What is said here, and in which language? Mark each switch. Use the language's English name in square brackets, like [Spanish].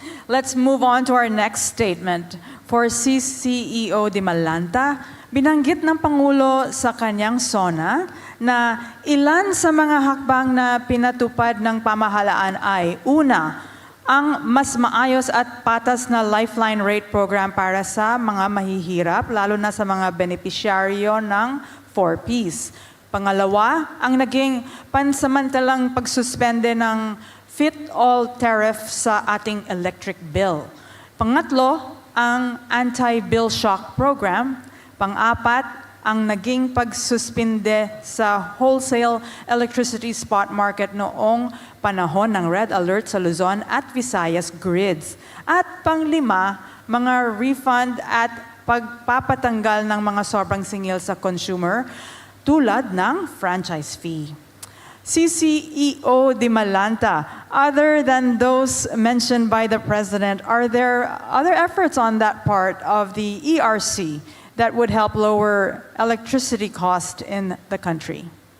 [English] Let's move on to our next statement. [Filipino] For CCEO Di Malanta, binanggit ng Pangulo sa kanyang SONA na ilan sa mga hakbang na pinatupad ng pamahalaan ay, una, ang mas maayos at patas na lifeline rate program para sa mga mahihirap, lalo na sa mga benepisyaryo ng 4Ps. Pangalawa, ang naging pansamantalang pagsuspende ng fit-all tariff sa ating electric bill. Pangatlo, ang anti-bill shock program. Pang-apat, ang naging pagsuspinde sa wholesale electricity spot market noong panahon ng red alert sa Luzon at Visayas grids. At panglima, mga refund at pagpapatanggal ng mga sobrang singil sa consumer tulad ng franchise fee. [English] CCEO Di Malanta, other than those mentioned by the President, are there other efforts on that part of the ERC that would help lower electricity cost in the country?